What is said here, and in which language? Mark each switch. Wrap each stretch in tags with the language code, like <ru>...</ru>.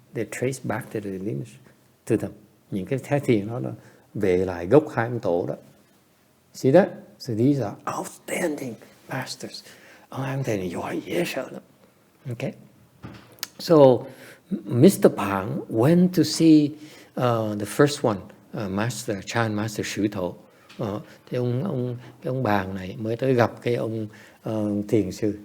<en>They trace back to the lineage to them.</en> <vi>Những cái phái thiền đó là về lại gốc hai ông tổ đó.</vi> <en>See that? So these are outstanding masters.</en> <vi>Ông anh thầy này giỏi dễ sợ lắm.</vi> <en>Okay. So Mr. Pang went to see the first one, Chan Master ShiTou.</en> <vi>Thì ông Bàng này mới tới gặp cái ông thiền sư.</vi>